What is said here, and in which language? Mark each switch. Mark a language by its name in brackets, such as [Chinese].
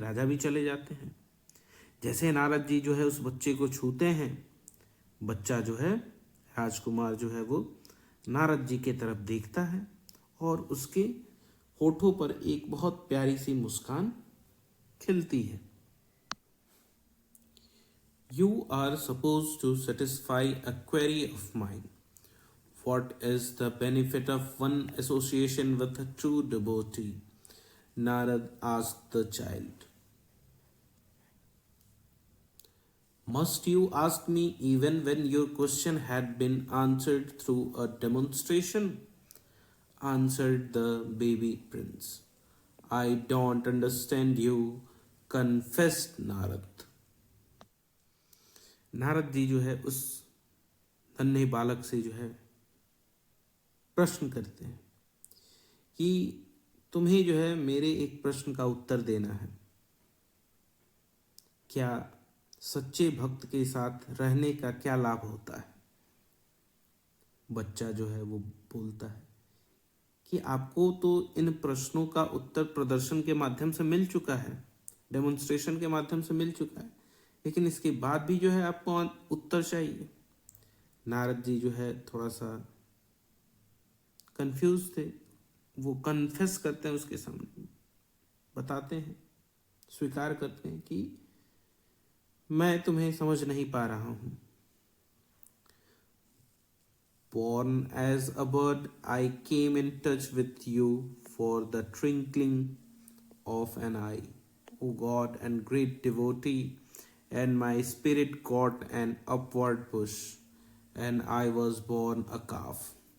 [Hindi] राजा भी चले जाते हैं। जैसे नारद जी जो है उस बच्चे को छूते हैं, बच्चा जो है राजकुमार जो है वो नारद जी की तरफ देखता है और उसके होठों पर एक बहुत प्यारी सी मुस्कान खिलती है। [English] You are supposed to satisfy a query of mine. What is the benefit of one association with a true devotee? Narad asked the child. Must you ask me even when your question had been answered through a demonstration? Answered the baby prince. I don't understand you, confessed Narad. [Hindi] Narad ji जो है उस नन्हे बालक से जो है प्रश्न करते हैं कि तुम्हें जो है मेरे एक प्रश्न का उत्तर देना है। क्या सच्चे भक्त के साथ रहने का क्या लाभ होता है? बच्चा जो है वो बोलता है कि आपको तो इन प्रश्नों का उत्तर प्रदर्शन के माध्यम से मिल चुका है, डेमोन्स्ट्रेशन के माध्यम से मिल चुका है, लेकिन इसके बाद भी जो है आपको उत्तर चाहिए। नारद जी जो है थोड़ा सा कंफ्यूज थे। वो कन्फेस करते हैं, उसके सामने बताते हैं, स्वीकार करते हैं कि मैं तुम्हें समझ नहीं पा रहा हूं। [English] Born as a bird, I came in touch with you for the twinkling of an eye. O God, and great devotee, and my spirit got an upward push, and I was born a calf.